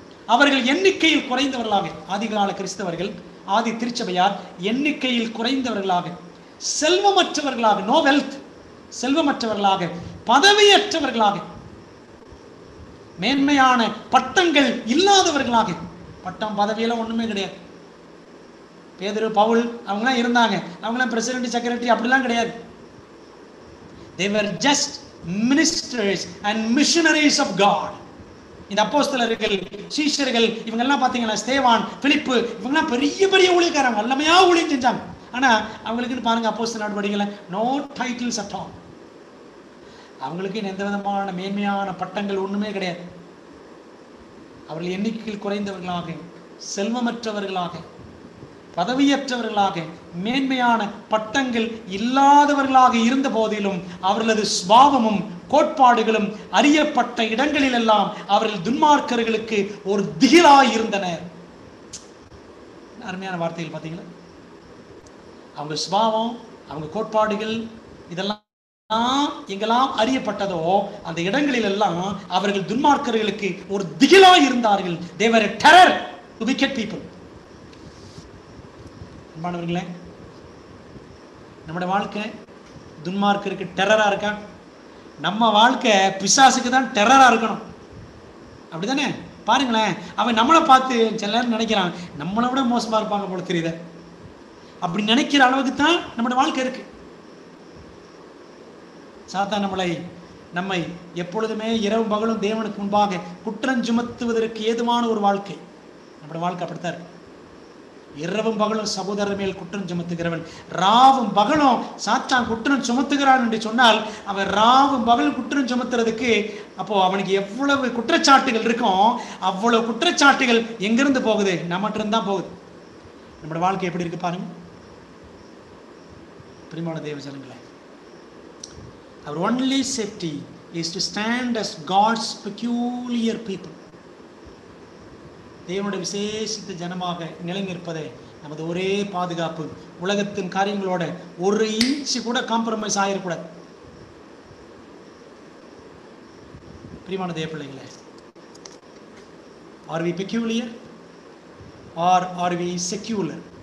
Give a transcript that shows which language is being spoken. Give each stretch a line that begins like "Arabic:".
Tamil: அவர்கள் எண்ணிக்கையில் குறைந்தவர்களாக, ஆதிகால கிறிஸ்தவர்கள், ஆதி திருச்சபையார் எண்ணிக்கையில் குறைந்தவர்களாக, செல்வமற்றவர்களாக,
English: no wealth,
Tamil: செல்வமற்றவர்களாக, பதவியற்றவர்களாக, மேன்மையான பட்டங்கள் இல்லாதவர்களாக. பட்டம் பதவியெல்லாம் ஒண்ணுமே கிடையாது. பேதுரு, பவுல் அவங்களாம் இருந்தாங்க, அவங்களாம் பிரசிடென்ட், செக்ரட்டரி அப்படிலாம் கிடையாது.
English: They were just ministers and missionaries of God.
Tamil: இந்த அப்போஸ்தலர்கள், சீஷர்கள், இவங்கெல்லாம் பார்த்தீங்கன்னா ஸ்தேவான், பிலிப்பு, இவங்கெல்லாம் பெரிய பெரிய ஊழியக்காரங்க, வல்லமையா ஊழியம் செஞ்சாங்க. ஆனா அவங்களுக்குன்னு பாருங்க, அப்போஸ்தல நடவடிக்கைகளை
English: No titles at all.
Tamil: அவங்களுக்கு எந்த விதமான மேன்மையான பட்டங்கள் ஒண்ணுமே கிடையாது. அவர்கள் எண்ணிக்கையில் குறைந்தவர்களாக, செல்வமற்றவர்களாக, பதவியற்றவர்களாக, மேன்மையான பட்டங்கள் இல்லாதவர்களாக இருந்த போதிலும் அவர்களது சுபாவமும் கோட்பாடுகளும் அறியப்பட்ட இடங்களிலெல்லாம் அவர்கள் துன்மார்க்கர்களுக்கு ஒரு திகிலாய் இருந்தனர். அருமையான வார்த்தைகள் பார்த்தீங்களா? அவங்க சுபாவம், அவங்க கோட்பாடுகள் இதெல்லாம் எங்கெல்லாம் அறியப்பட்டதோ அந்த இடங்களில் எல்லாம் அவர்கள் துன்மார்க்கர்களுக்கு ஒரு திகிலாய் இருந்தார்கள்.
English: They were a terror to wicked people.
Tamil: அன்பானவர்களே, நம்முடைய வாழ்க்கை துன்மார்க்கருக்கு டெரரா இருக்கா? நம்ம வாழ்க்கை பிசாசுக்கு தான் டெரரா இருக்கணும். அப்படிதானே? பாருங்களேன், அவன் நம்மளை பார்த்து சில நேரம் நினைக்கிறான் நம்மளை விட மோசமா இருப்பாங்க போல தெரியுது. அப்படி நினைக்கிற அளவுக்கு தான் நம்முடைய வாழ்க்கை இருக்கு. சாத்தான் நம்மை எப்பொழுதுமே இரவும் பகலும் தேவனுக்கு முன்பாக குற்றம் சுமத்துவதற்கு ஏதுவான ஒரு வாழ்க்கை. நம்முடைய வாழ்க்கை அப்படித்தான் இருக்கு. இரவும் பகலும் சகோதரர் மேல் குற்றம் சுமத்துகிறவன், ராவும் பகலும் சாத்தான் குற்றம் சுமத்துகிறான் என்று சொன்னால் அவன் ராவும் பகலும் குற்றம் சுமத்துறதுக்கு அப்போ அவனுக்கு எவ்வளவு குற்றச்சாட்டுகள் இருக்கும், அவ்வளவு குற்றச்சாட்டுகள் எங்கிருந்து போகுது? நம்மகிட்ட இருந்து தான் போகுது. நம்முடைய வாழ்க்கை எப்படி இருக்கு பாருங்க. பிரியமான தேவ ஜனங்களே,
English: our only safety is to stand as God's peculiar people.
Tamil: தேவனுடைய விசேஷித்த ஜனமாக நிலை நிற்பதே நமது ஒரே பாதுகாப்பு. உலகத்தின் காரியங்களோட ஒரு இன்ச்சு கூட காம்ப்ரமைஸ் ஆகிடக்கூடாது. பிரியமான தேவ பிள்ளைகளே,
English: Are we peculiar or are we secular?